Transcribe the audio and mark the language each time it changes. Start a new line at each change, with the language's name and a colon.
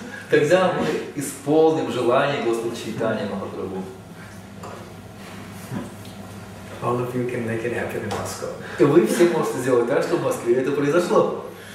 Russian: Когда мы исполним желание Господа Чайтаньи Махапрабху.
English: All of you can make it happen in Moscow.
Russian: И вы все можете сделать так, чтобы в Москве это произошло.